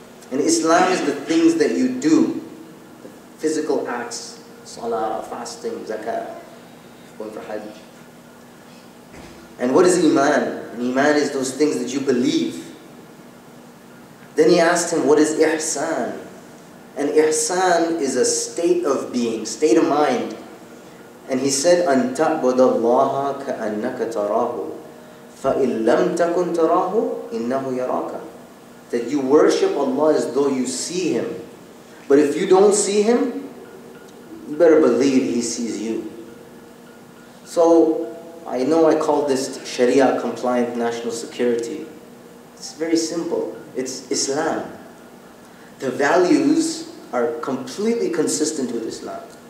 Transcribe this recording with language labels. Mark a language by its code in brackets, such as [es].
[en] And Islam is the things that you do, the physical acts, salah, fasting, zakah, going for hajj. And what is Iman? And Iman is those things that you believe. Then he asked him, what is Ihsan? And Ihsan is a state of being, state of mind. And he said, [ar] أَن تَعْبُدَ اللَّهَ كَأَنَّكَ تَرَاهُ فَإِن لَمْ تَكُنْ تَرَاهُ إِنَّهُ يَرَاكَ. [en] That you worship Allah as though you see Him. But if you don't see Him, you better believe He sees you. So, I know I call this Sharia Compliant national security. It's very simple. It's Islam. The values are completely consistent with Islam.